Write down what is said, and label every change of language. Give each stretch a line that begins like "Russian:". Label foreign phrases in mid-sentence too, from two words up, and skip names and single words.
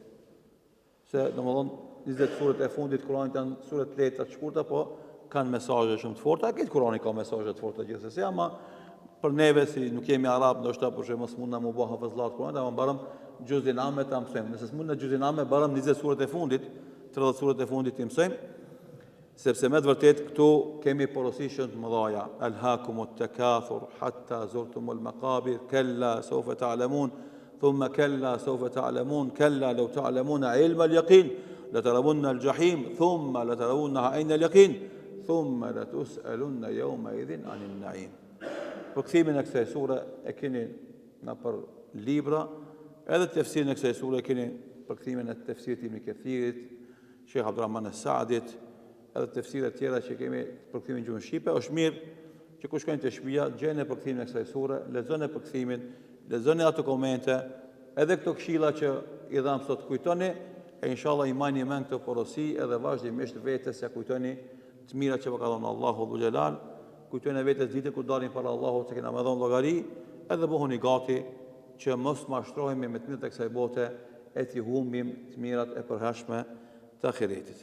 Albanian: Se, do më dhonë, 20 suret e fundit Kur'anit janë suret të lehta të shkurta, po kanë mesazhe shumë të forta, këtë Kur'ani ka mesazhe të forta gjithsesi, ama për neve si nuk jemi arab, ndoshta për shembull mos mund na më bëha vëllazat Kur'anit, ama mbarëm gjuzin ame të mësojmë. Nëse s'mund në gjuzin ame, barëm 20 suret e fundit, 30 suret e fundit të mësojmë, sepse me të vërtet këtu kemi porosishën të mëdhaja.
Arabic: ألهاكم التكاثر حتى زرتم المقابر, كلا سوف تعلمون ثم كلا سوف تعلمون كلا لو تعلمون علم اليقين لترون الجحيم ثم لترونها عين اليقين ثم لتسألن يومئذ عن النعيم.
Albanian: Përkthimin e kësaj sure e keni në për libra, edhe tefsirin e kësaj sure keni përkthimin e tefsirit Ibn Kathirit, Sheikh Abdurrahman As-Saadit, edhe tefsiret tjera që kemi përkthimin gjuhën shqipe. Është mirë që kur shkojnë te shtëpia, gjeni përkthimin e kësaj sure, lexoni përkthimin, lexoni ato komente, edhe këto këshilla që i dham sot kujtoni, e inshallah i majni mend këto porosi edhe vazhdimisht vetes ja kujtoni të mirat që ka dhënë Allahu Dhul Jalal, kujtoni vetes ditën kur dalin para Allahut se kena më dhënë llogari, edhe bëhuni gati që mos mashtrohemi me të mirat e kësaj bote e të humbim të mirat e përhershme të ahiretit.